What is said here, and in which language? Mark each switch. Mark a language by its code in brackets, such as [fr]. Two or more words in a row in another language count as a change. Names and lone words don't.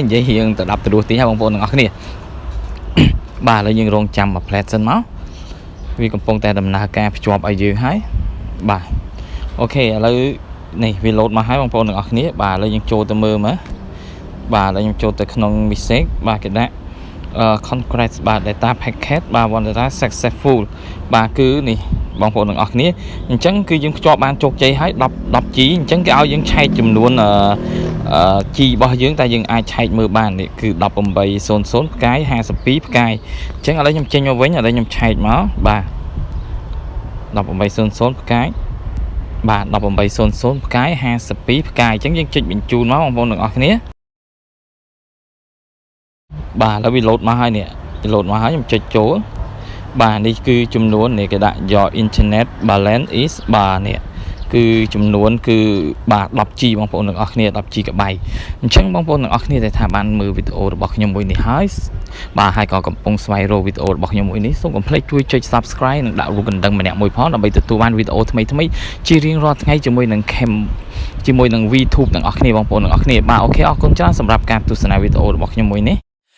[km] និយាយរៀងទៅ10ទៅរស់ទីហើយបងប្អូនទាំងអស់គ្នាបាទឥឡូវយើងរងចាំមួយផ្លែតសិនមកវាកំពុងតែដំណើរការភ្ជាប់ឲ្យយើងហើយបាទអូ ខេឥឡូវនេះវាលោតមកហើយបងប្អូនទាំងអស់គ្នាបាទឥឡូវយើងចូលទៅមើលមើលបាទឥឡូវខ្ញុំចូលទៅក្នុង message បាទគេដាក់congrats បាទ [en] data packet [km] បាទ [en] one data successful [km] បាទគឺនេះបងប្អូនទាំងអស់គ្នាអញ្ចឹងគឺយើងភ្ជាប់បានជោគជ័យហើយ10G អញ្ចឹងគេឲ្យយើងឆែកចំនួនG របស់យើងតែយើងអាចឆែកមើលបាននេះគឺ1800ផ្កាយ52ផ្កាយអញ្ចឹងឥឡូវខ្ញុំចេញមកវិញឥឡូវខ្ញុំឆែកមកបាទ 1800ផ្កាយបាទ1800ផ្កាយ52ផ្កាយអញ្ចឹងយើងចុចបញ្ជូនមកបងប្អូនទាំងអស់គ្នាបាទឥឡូវវាលោតមកហើយនេះលោតមកហើយខ្ញុំចុចចូលបាទ នេះគឺចំនួននេះគេដាក់ [en] your internet balance is [km] បាទនេះគឺចំនួនគឺបាទ 10G បងប្អូនទាំងអស់គ្នា 10G កបៃអញ្ចឹងបងប្អូនទាំងអស់គ្នាដែលថាបានមើលវីដេអូរបស់ខ្ញុំមួយនេះហើយបាទហើយក៏កំពុងស្វែងរកវីដេអូរបស់ខ្ញុំមួយនេះសូមកុំភ្លេចជួយចុច Subscribe និងដាក់រូបកណ្ដឹងម្នាក់មួយផងដើម្បីទទួលបានវីដេអូថ្មីៗជារៀងរាល់ថ្ងៃជាមួយនឹង ជាមួយនឹង VTUBE ទាំងអស់គ្នាបងប្អូនទាំងអស់គ្នាបាទអូខេអរគុណច្រើនសម្រាប់ការទស្សនាវីដេអូរបស់ខ្ញុំមួយនេះ